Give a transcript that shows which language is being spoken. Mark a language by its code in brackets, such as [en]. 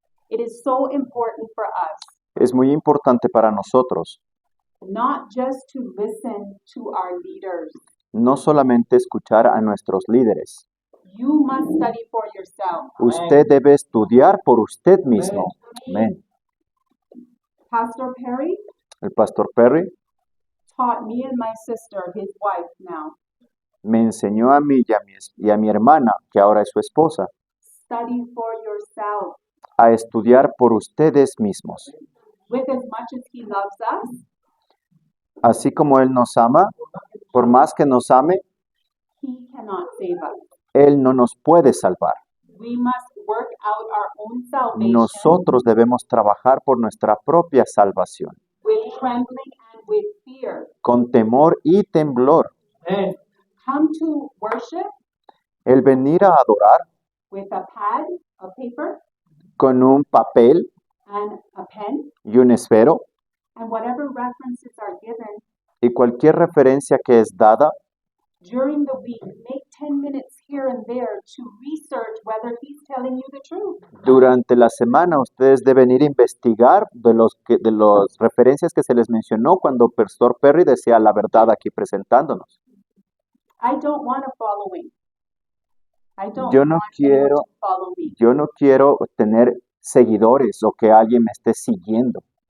[en] It is so important for us [es] Es muy importante para nosotros [en] not just to listen to our leaders. [es] no solamente escuchar a nuestros líderes. [en] You must study for yourself. [es] Usted debe estudiar por usted mismo. Amén. [en] Pastor Perry [es] El pastor Perry [en] taught me and my sister, his wife now, [es] me enseñó a mí y a mi hermana, que ahora es su esposa, [en] study for yourself. [es] a estudiar por ustedes mismos. [en] With as much as he loves us, [es] Así como Él nos ama, por más que nos ame, [en] he cannot save us. [es] Él no nos puede salvar. [en] We must work out our own salvation [es] Nosotros debemos trabajar por nuestra propia salvación, [en] with trembling and with fear. [es] con temor y temblor. [en] Come to worship [es] El venir a adorar [en] with a pad of paper [es] con un papel [en] and a pen, [es] y un esfero [en] and whatever references are given [es] y cualquier referencia que es dada [en] during the week, make 10 minutes here and there to research whether he's telling you the truth. [es] durante la semana. Ustedes deben ir a investigar de las referencias que se les mencionó cuando Pastor Perry decía la verdad aquí presentándonos. [en] I don't want a following. I don't [es] Yo no [en] want anyone [es] quiero- [en] to follow me. [es] Yo no quiero tener seguidores o que alguien me esté siguiendo,